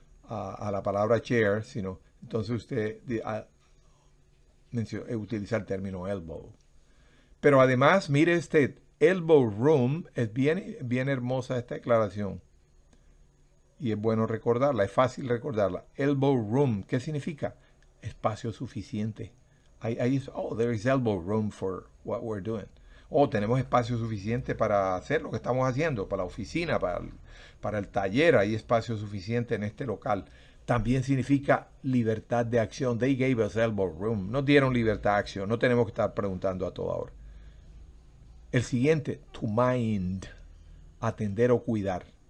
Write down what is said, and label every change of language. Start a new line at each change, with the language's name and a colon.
Spanish: a la palabra chair, sino entonces usted utiliza el término elbow. Pero además, mire este elbow room, es bien hermosa esta declaración. Y es bueno recordarla, es fácil recordarla. Elbow room, ¿qué significa? Espacio suficiente.
English: There is elbow room for what we're doing.
Spanish: Tenemos espacio suficiente para hacer lo que estamos haciendo, para la oficina, para el taller, hay espacio suficiente en este local. También significa libertad de acción.
English: They gave us elbow room.
Spanish: Nos dieron libertad de acción. No tenemos que estar preguntando a toda hora. El siguiente, to mind, atender o cuidar.